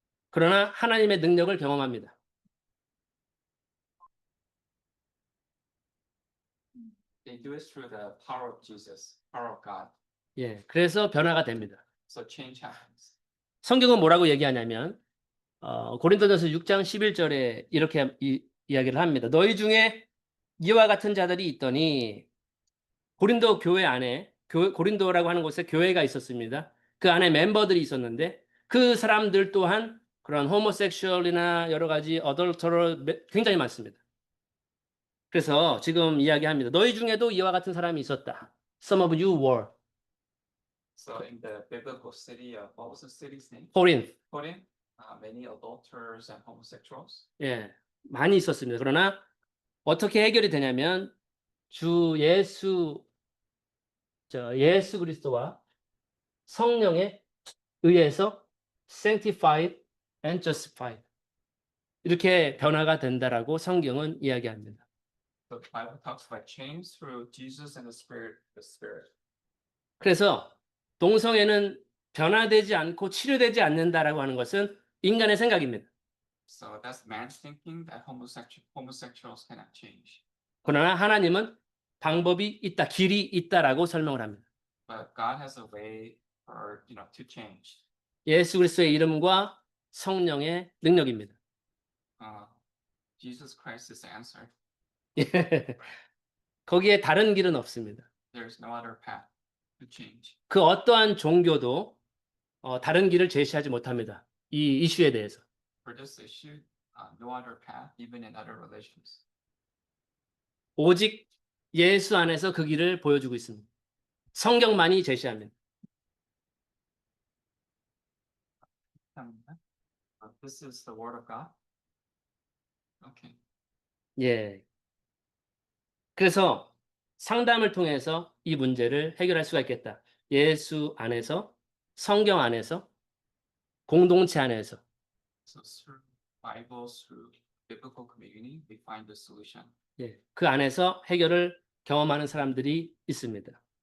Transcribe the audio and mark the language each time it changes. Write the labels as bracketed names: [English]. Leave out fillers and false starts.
[Korean] 그러나 하나님의 능력을 경험합니다. [English] They do it through the power of Jesus, power of God. [Korean] 예, 그래서 변화가 됩니다. [English] So change happens. [Korean] 성경은 뭐라고 얘기하냐면 고린도전서 6장 11절에 이렇게 이야기를 합니다. 너희 중에 이와 같은 자들이 있더니 고린도 교회 안에 고린도라고 하는 곳에 교회가 있었습니다. 그 안에 멤버들이 있었는데 그 사람들 또한 그런 호모섹슈얼이나 여러 가지 어덜터럴 굉장히 많습니다. 그래서 지금 이야기합니다. 너희 중에도 이와 같은 사람이 있었다. [English] Some of you were. So in the biblical city of what was the city's name? Corinth. Corinth. Many adulterers and homosexuals. [Korean] 예, 많이 있었습니다. 그러나 어떻게 해결이 되냐면 예수 그리스도와 성령에 의해서 [English] sanctified and justified [Korean] 이렇게 변화가 된다라고 성경은 이야기합니다. [English] The Bible talks about change through Jesus and the Spirit. [Korean] 그래서 동성애는 변화되지 않고 치료되지 않는다라고 하는 것은 인간의 생각입니다. [English] So that's man's thinking that homosexuals cannot change. [Korean] 그러나 하나님은 방법이 있다, 길이 있다라고 설명을 합니다. [English] But God has a way for to change. [Korean] 예수 그리스도의 이름과 성령의 능력입니다. [English] Jesus Christ is the answer. [Korean] 거기에 다른 길은 없습니다. [English] There's no other path to change. [Korean] 그 어떠한 종교도 다른 길을 제시하지 못합니다. 이 이슈에 대해서. [English] For this issue, no other path, even in other religions. [Korean] 오직 예수 안에서 그 길을 보여주고 있습니다. 성경만이 제시합니다. [English] This is the word of God. Okay. [Korean] 예. 그래서 상담을 통해서 이 문제를 해결할 수가 있겠다. 예수 안에서, 성경 안에서, 공동체 안에서. [English] So through Bible, through biblical community, we find the solution. [Korean] 예. 그 안에서 해결을 경험하는 사람들이 있습니다.